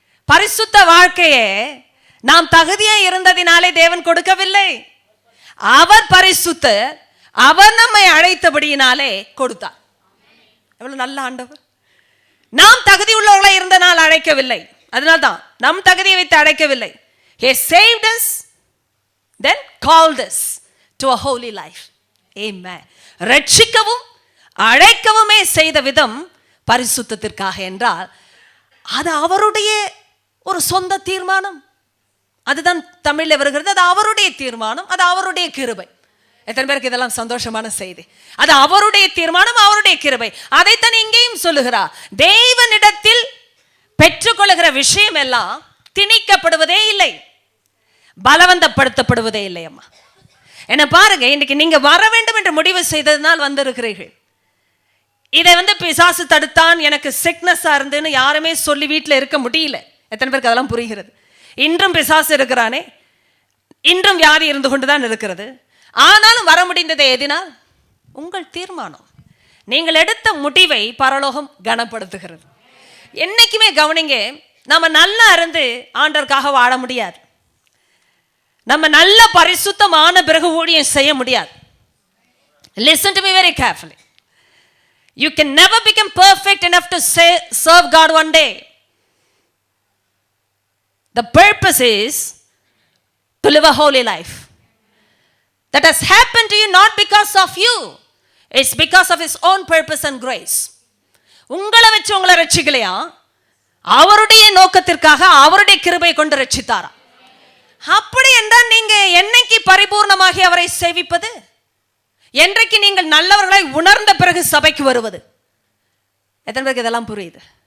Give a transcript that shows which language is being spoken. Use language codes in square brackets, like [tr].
[ta] பரிசுத்த வாழ்க்கையே நாம் தகுதியா இருந்ததினாலே தேவன் கொடுக்கவில்லை. அவர் பரிசுத்தர். அவர் நம்மை அழைத்தபடியினாலே கொடுத்தார். எவ்வளவு நல்ல ஆண்டவர். நாம் தகுதி உள்ளவர்களாய் இருந்தனால் அழைக்கவில்லை. அதனால்தான் நம் தகுதியை வைத்து அழைக்கவில்லை. [en] He saved us, then called us to a holy life. Amen. [ta] ரட்சிக்கவும் அழைக்கவுமே செய்த விதம் பரிசுத்தத்திற்காக என்றால் அது அவருடைய ஒரு சொந்த தீர்மானம். அதுதான் தமிழில் வருகிறது. அது அவருடைய தீர்மானம், அது அவருடைய கிருபை. எத்தனை பேருக்கு இதெல்லாம் சந்தோஷமான செய்தி? அது அவருடைய தீர்மானம், அவருடைய கிருபை. அதைத்தான் இங்கேயும் சொல்லுகிறார். தேவனிடத்தில் பெற்றுக்கொள்ளுகிற விஷயம் எல்லாம் திணிக்கப்படுவதே இல்லை, பலவந்தப்படுத்தப்படுவதே இல்லை. அம்மா என்ன பாருங்க, இன்னைக்கு நீங்க வர வேண்டும் என்று முடிவு செய்ததுனால் வந்திருக்கிறீர்கள். இதை பிசாசு தடுத்தான், எனக்கு சிக்னஸா இருந்துன்னு யாருமே சொல்லி வீட்டில் இருக்க முடியல. எத்தனை பேருக்கு அதெல்லாம் புரிகிறது? இன்றும் பிசாசு இருக்கிறானே, இன்றும் வியாதி இருந்து கொண்டுதான் இருக்கிறது. ஆனாலும் வர முடிந்ததை எதினால்? உங்கள் தீர்மானம். நீங்கள் எடுத்த முடிவை பரலோகம் கனப்படுத்துகிறது. என்னைக்குமே கவனிங்க, நம்ம நல்லா இருந்து ஆண்டவருக்காக வாழ முடியாது. நம்ம நல்ல பரிசுத்தமான பிறகு ஊழியம் செய்ய முடியாது. [en] Listen to me very carefully. You can never become perfect enough to serve God one day. The purpose is to live a holy life. That has happened to you not because of you. It's because of His own purpose and grace. [ta] உங்களை வச்சு உங்களை ரட்சிக்கலையா? அவருடைய நோக்கத்திற்காக அவருடைய கிருபை கொண்டு ரட்சித்தாரா? அப்படி என்றால் நீங்க என்னைக்கு பரிபூர்ணமாகி அவரை சேவிப்பது? என்றைக்கு நீங்கள் நல்லவர்களை உணர்ந்த பிறகு சபைக்கு வருவது? எத்தனை பேருக்கு இதெல்லாம் புரியுது?